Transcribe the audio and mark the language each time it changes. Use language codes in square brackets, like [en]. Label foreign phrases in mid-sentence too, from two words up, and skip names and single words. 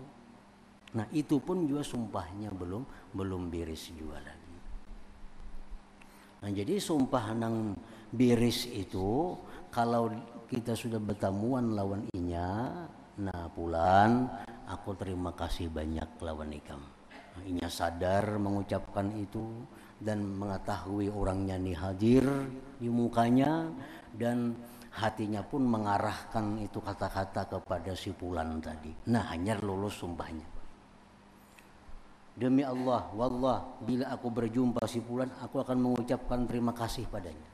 [id] Nah itu pun juga sumpahnya belum beres juga lagi. [bjn] Nah jadi sumpah nang beres itu, kalau kita sudah bertemuan lawan inya, nah Pulan, aku terima kasih banyak lawan ikam. [id] Inya sadar mengucapkan itu dan mengetahui orangnya nih hadir di mukanya, dan hatinya pun mengarahkan itu kata-kata kepada si fulan tadi. Nah, hanya lulus sumpahnya. Demi Allah, wallah, bila aku berjumpa si fulan, aku akan mengucapkan terima kasih padanya.